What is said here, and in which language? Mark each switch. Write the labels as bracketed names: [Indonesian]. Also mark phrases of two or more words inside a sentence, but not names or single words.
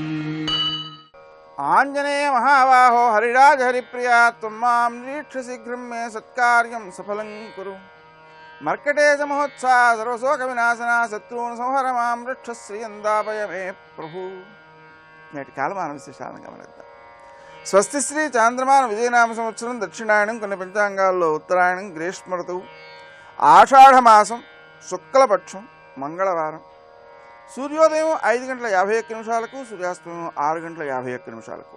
[Sanskrit] आंजनेय महाबाहो हरिराज हरिप्रिया त्वं मां निरीक्ष्य शीघ्रं मे सत्कार्यं सफलं कुरु। मर्कटेश महोत्साह सर्वशोकविनाशना शत्रून् संहर मां रक्षश्रियन्दापय मे प्रभु। [Telugu] నేటి కాలమాన విశేషాలను గమనిద్దాం. స్వస్తి శ్రీ చాంద్రమాన విజయనామ సంవత్సరం దక్షిణాయనం, కొన్ని పంచాంగాల్లో ఉత్తరాయణం, గ్రీష్మ ఋతువు, ఆషాఢమాసం, శుక్లపక్షం, మంగళవారం. సూర్యోదయం 5:51, సూర్యాస్తమయం 6:51.